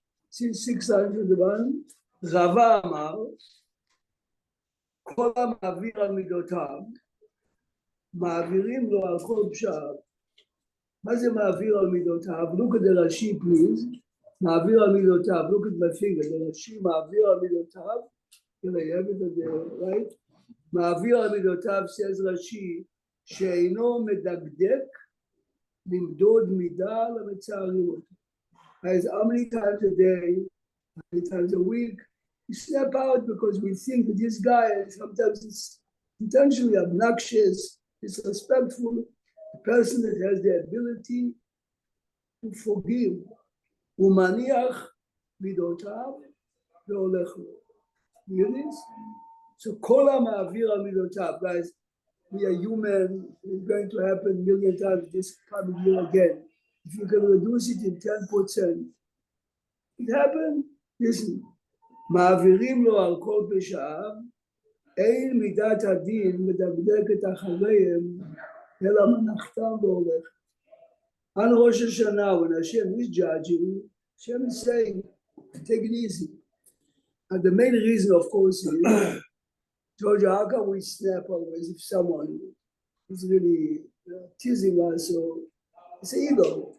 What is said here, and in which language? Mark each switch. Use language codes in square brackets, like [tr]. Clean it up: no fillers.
[en] See 6 lines from the bottom. [he] Rava Amar, Kol HaMa'avir al Midotav, מעבירים לו על כל פשעיו. מה זה מעביר על מידותיו? [en] Look at the Rashi, please. [he] מעביר על מידותיו. [en] Look at my finger. The Rashi [he] מעביר על מידותיו. [en] Can I have it right? [he] מעביר על מידותיו, [en] says Rashi, [he] שאינו מדקדק למדוד מידה למצערים אותו. [en] As how many times a day, how many times a week, we snap out because we think that this guy sometimes is intentionally obnoxious, disrespectful, a person that has the ability to forgive. [he] Umaniach midotav ve'olech lo. [en] You hear this? So [he] kol ha'ma'avir al midotav, [en] guys. We are human. It's going to happen a million times this coming year again. If you can reduce it in 10%, it happened. Listen, [he] ma'avirim lo al kol pesha'av. אין מידת הדין מדקדקת אחריהם, אלא מנחתם והולך. [en] On Rosh Hashanah, when Hashem is judging, Hashem is saying, take it easy. And the main reason, of course, is, Georgia, how can we snap always if someone is really teasing us, so it's ego.